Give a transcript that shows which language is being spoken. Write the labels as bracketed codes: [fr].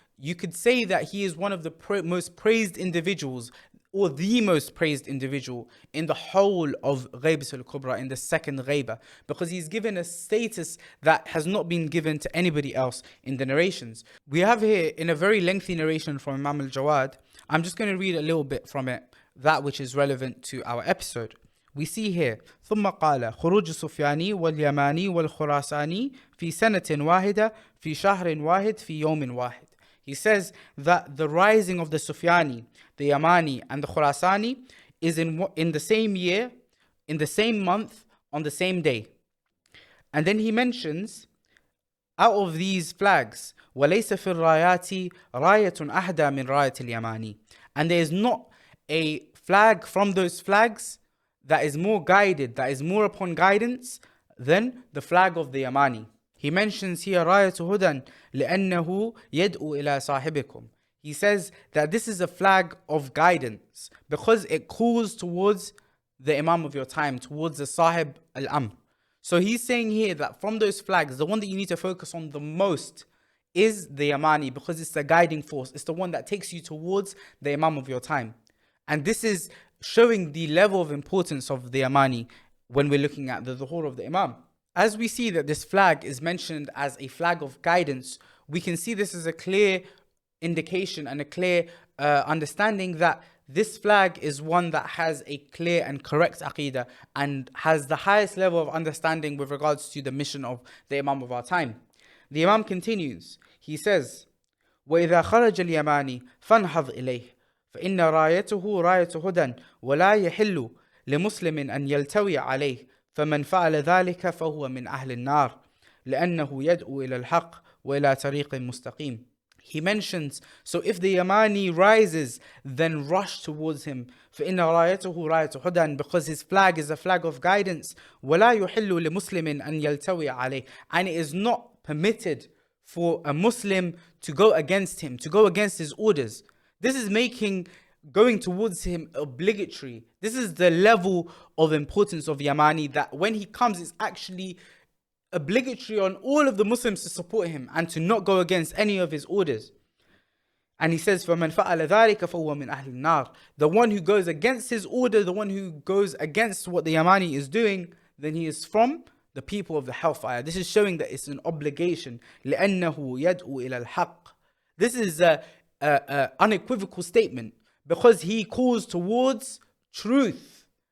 [en] You could say that he is one of the most praised individuals, or the most praised individual in the whole of Ghaibat al-Kubra, in the second Ghaiba, because he's given a status that has not been given to anybody else in the narrations. We have here in a very lengthy narration from Imam al-Jawad. I'm just going to read a little bit from it, that which is relevant to our episode. We see here, [ar] ثم قال خروج السفياني واليماني والخراساني في سنة واحدة في شهر واحد في يوم واحد. [en] He says that the rising of the Sufyani, the Yamani, and the Khurasani is in the same year, in the same month, on the same day. And then he mentions, out of these flags, وَلَيْسَ فِي الرَّايَاتِ رَايَةٌ أَهْدَى مِنْ رَايَةِ الْيَمَانِ. And there is not a flag from those flags that is more guided, that is more upon guidance than the flag of the Yamani. He mentions here [ar] راية هدى لأنه يدعو إلى صاحبكم. [en] He says that this is a flag of guidance because it calls towards the Imam of your time, towards the Sahib al-Amr. So he's saying here that from those flags, the one that you need to focus on the most is the Yamani, because it's the guiding force. It's the one that takes you towards the Imam of your time. And this is showing the level of importance of the Yamani when we're looking at the Dhuhr of the Imam. As we see that this flag is mentioned as a flag of guidance, we can see this as a clear indication and a clear understanding that this flag is one that has a clear and correct aqidah and has the highest level of understanding with regards to the mission of the Imam of our time. The Imam continues, he says, [ar] وَإِذَا خَرَجَ الْيَمَانِ فَانْهَضْ إِلَيْهِ فَإِنَّ رَايَتُهُ رَايَةُ هُدًى وَلَا يَحِلُّ لِمُسْلِمٍ أَنْ يَلْتَوِيَ عَلَيْهِ فمن فعل ذلك فهو من أهل النار لأنه يدعو إلى الحق وإلى طريق مستقيم. [en] He mentions, so if the Yamani rises, then rush towards him. فإن رايته راية هدى, because his flag is a flag of guidance. ولا يحل لمسلم أن يلتوي عليه, and it is not permitted for a Muslim to go against him, to go against his orders. This is making going towards him obligatory. This is the level of importance of Yamani, that when he comes, it's actually obligatory on all of the Muslims to support him and to not go against any of his orders. And he says, [ar] فَمَنْ فَعَلَ ذَلِكَ فَهُوَ مِنْ أَهْلِ النَّارِ. [en] The one who goes against his order, the one who goes against what the Yamani is doing, then he is from the people of the hellfire. This is showing that it's an obligation. [ar] لِأَنَّهُ يَدْعُ إِلَى الْحَقِّ. [en] This is a unequivocal statement, because he calls towards truth.